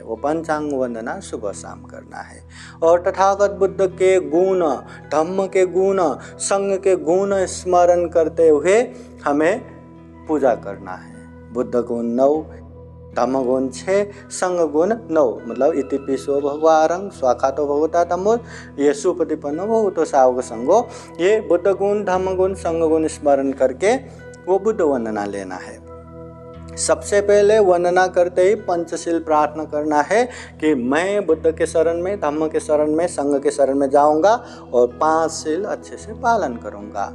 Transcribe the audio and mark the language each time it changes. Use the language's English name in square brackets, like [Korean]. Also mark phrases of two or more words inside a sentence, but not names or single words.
[Hindi] वो पंचांग वंदना सुबह शाम करना है। और तथागत बुद्ध के गुण, धम्म के गुण, संघ के गुण स्मरण करते हुए हमें पूजा करना है। बुद्ध गुण 9, धम्म गुण 6, संघ गुण 9, मतलब [Pali] इतिपिसो भगवारंग स्वाखातो भगवता धम्मो ये सुपतिपन्नो भगवतो सावक संगो। [Hindi] ये बुद्ध गुण, धम्म गुण, संघ गुण स्मरण करके वो बुद्ध वंदना लेना है। सबसे पहले वंदना करते ही पंचशील प्रार्थना करना है कि मैं बुद्ध के शरण में, धम्म के शरण में, संघ के शरण में जाऊंगा और 5 शील अच्छे से पालन करूंगा।